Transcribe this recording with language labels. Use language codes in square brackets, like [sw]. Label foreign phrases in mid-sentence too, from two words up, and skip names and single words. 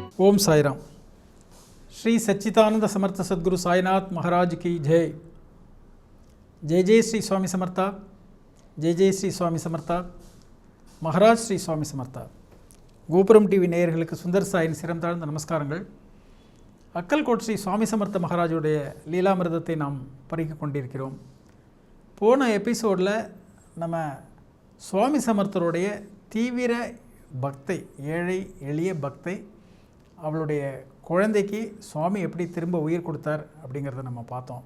[hi] ओम साईराम। श्री सच्चिदानंद समर्थ सद्गुरु साईनाथ महाराज की जय। [mr] जय जय श्री स्वामी समर्था, जय जय श्री स्वामी समर्था, महाराज श्री स्वामी समर्था। [ta] கோபுரம் டிவி நேயர்களுக்கு சுந்தர் சாயின் சிரம் தாழ்ந்த நமஸ்காரங்கள். அக்கல்கோட் ஸ்ரீ சுவாமி சமர்த்த மகாராஜுடைய லீலாமிர்தத்தை நாம் பறிக்க கொண்டிருக்கிறோம். போன எபிசோடில் நம்ம சுவாமி சமர்த்தருடைய தீவிர பக்தை, ஏழை எளிய பக்தை, அவளுடைய குழந்தைக்கு சுவாமி எப்படி திரும்ப உயிர் கொடுத்தார் அப்படிங்கிறத நம்ம பார்த்தோம்.